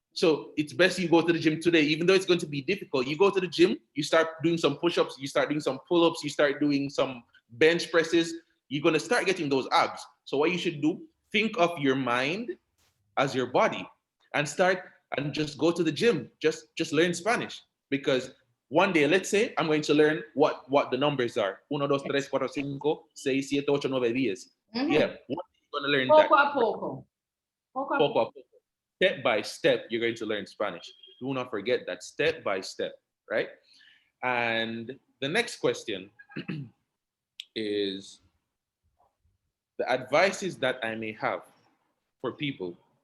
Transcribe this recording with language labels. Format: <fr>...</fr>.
<en>So it's best you go to the gym today, even though it's going to be difficult. You go to the gym, you start doing some push-ups, you start doing some pull-ups, you start doing some bench presses. You're going to start getting those abs. So what you should do, think of your mind as your body and start and just go to the gym. Just learn Spanish, because one day, let's say I'm going to learn what the numbers are.</en> <es>Uno, dos, tres,</es> <en>Yes.</en> <es>cuatro, cinco, seis, siete, ocho, nueve, diez.</es> <en>Yeah, Mm-hmm. one day you're going to learn that.</en> <es>Poco a poco. Poco a Poco poco. a poco.</es> <en>Step by step, you're going to learn Spanish. Do not forget that, step by step, right? And the next question is the advices that I may have for people.</en>